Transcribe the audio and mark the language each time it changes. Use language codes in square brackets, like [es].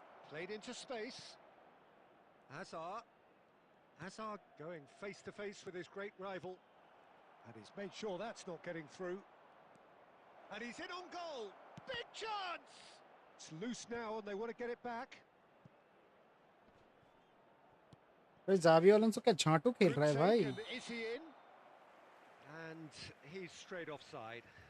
[en] Played into space. Hazard. Hazard going face to face with his great rival. And he's made sure that's not getting through. And he's in on goal. Big chance! It's loose now and they want to get it back. [hi] भाई Xavi Alonso क्या झांटू खेल रहा है भाई. [en] And is he in? And he's straight offside.